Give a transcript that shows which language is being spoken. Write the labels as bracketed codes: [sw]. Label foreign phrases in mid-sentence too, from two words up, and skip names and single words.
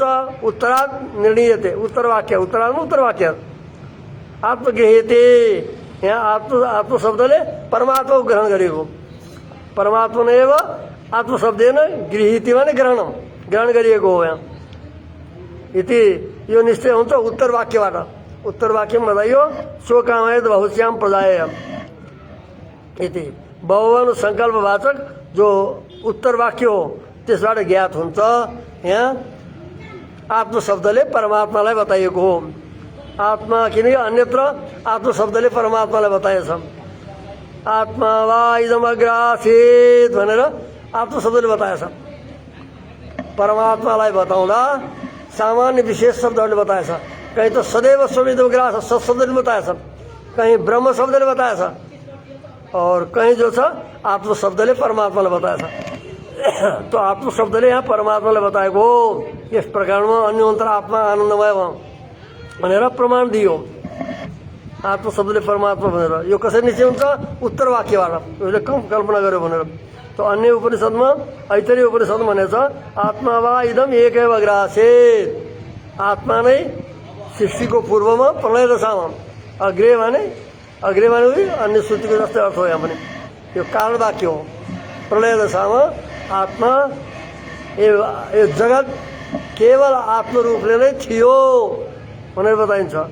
[sa] उत्तरात् निर्णीयते [ne] उत्तर वाक्य, उत्तरात् उत्तर वाक्य आत्मगृहीते यहाँ आत्मशब्दले परमात्माको ग्रहण गरेको। परमात्मा नै [sa] एव आत्मशब्देन गृहीति [ne] माने ग्रहण गरिएको हो। यहाँ यति यो निश्चय हुन्छ उत्तर वाक्यबाट। उत्तर वाक्यमा बताइयो [sa] शोकामय बहुश्याम प्रदाय [ne] यति बहुवन सङ्कल्पवाचक जो उत्तर वाक्य हो त्यसबाट ज्ञात हुन्छ। यहाँ आत्मशब्दले परमात्मालाई बताइएको हो। आत्मा किनकि अन्यत्र आत्मशब्दले परमात्मालाई बताएछ। [sa] आत्मा वा इदमग्रासीत् [ne] भनेर आत्मशब्दले बताएछ। परमात्मालाई बताउँदा सामान्य विशेष शब्दहरूले बताएछ। कहीँ त सदैव स्वमिदमग्रास शब्दले बताएछ, कहीँ ब्रह्म शब्दले बताएछ [hi] और कहीं [ne] जो छ आत्मशब्दले परमात्मालाई बताएछ। तो आत्मशब्दले यहाँ परमात्मालाई बताएको हो। यस प्रकारमा अन्य अन्तर आत्मा आनन्दमय भनेर प्रमाण दियो। आत्मशब्दले परमात्मा भनेर यो कसरी निश्चय हुन्छ, उत्तर वाक्यबाट उसले कल्पना गर्यो भनेर। तो अन्य उपनिषदमा ऐतरेय उपनिषदमा भनेछ [sa] आत्मा वा इदम एकैव ग्रासेत्। [ne] आत्मा नै सृष्टिको पूर्वमा प्रलय दशामा, अग्रे माने अग्रिम माने अन्य श्रुतिको जस्तै अर्थ हो। यहाँ पनि यो कारण वाक्य हो। प्रलय दशामा आत्मा यो जगत केवल आत्मरूपले नै थियो भनेर बताइन्छ।